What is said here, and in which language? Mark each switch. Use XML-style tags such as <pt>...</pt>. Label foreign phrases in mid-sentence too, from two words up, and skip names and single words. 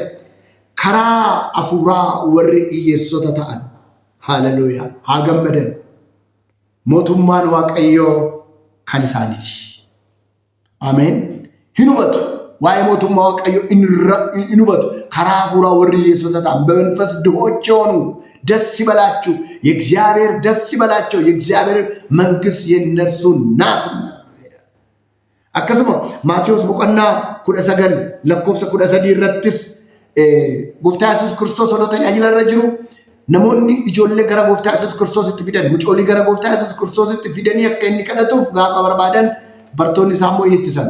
<om>Karaa hafuuraa warri hiyyeessota ta'an, haleluuyaa, haa gammadan. Mootummaan Waaqayyoo kan isaaniiti. Ameen. Hin hubatu. Waa'ee mootummaa Waaqayyoo hin hubatu. Karaa hafuuraa warri hiyyeessota ta'an</om> <am>በመንፈስ ድሆች የሆኑ ደስ ይበላችሁ የእግዚአብሔር ደስ ይበላችሁ የእግዚአብሔር መንግስት የነርሱ ናትና።</am> <om>akkasuma Maatiyos boqonnaa 19 lakkoofsa 13 irrattis gooftaa Yesuus Kiristoos ol tajaajila irra jiru namoonni ijoollee gara gooftaa Yesuus Kiristoositti fidan mucoolii gara gooftaa Yesuus Kiristoositti fidanii akka inni kadhatuuf gaafa barbaadan bartoonni isaa immoo hin ittisan.</om>